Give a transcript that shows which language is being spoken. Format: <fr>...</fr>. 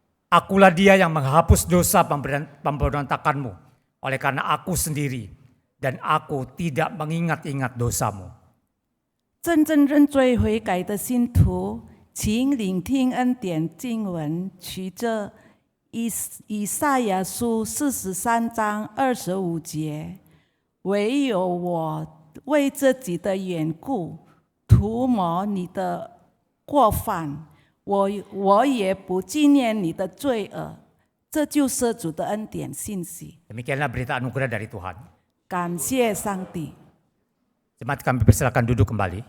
<id>Akulah dia yang menghapus dosa pemberontakanmu, oleh karena aku sendiri dan aku tidak mengingat-ingat dosamu.</id> <zh>真正认罪悔改的信徒，请聆听恩典经文，取着以赛亚书43章25节：唯有我为自己的缘故涂抹你的过犯，我也不纪念你的罪恶。这就是主的恩典信息。</zh> <id>Demikianlah berita anugerah dari Tuhan.</id> <zh>感谢上帝。</zh> <id>Jemaat kami persilakan duduk kembali.</id>